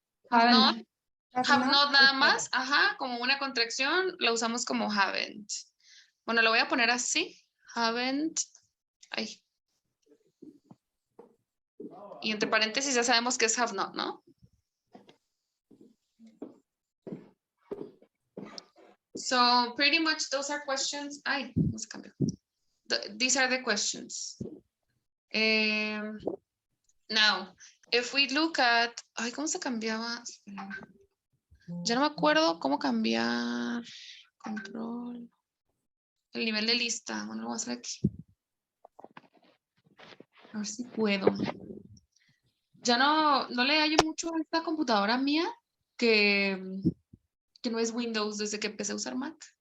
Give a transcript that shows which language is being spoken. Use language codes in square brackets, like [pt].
[es] Have not. Have not nada más, ajá, como una contracción, lo usamos como haven't. Bueno, lo voy a poner así. Haven't. Ay. Y entre paréntesis ya sabemos que es have not, ¿no? [en] So pretty much those are questions. Ay, no se cambió. These are the questions. Now, if we look at, ay, ¿cómo se cambiaba? [es] Ya no me acuerdo cómo cambiar. Control. El nivel de lista. Bueno, lo voy a hacer aquí. A ver si puedo. Ya no le hallo mucho a esta computadora mía que no es Windows desde que empecé a usar Mac.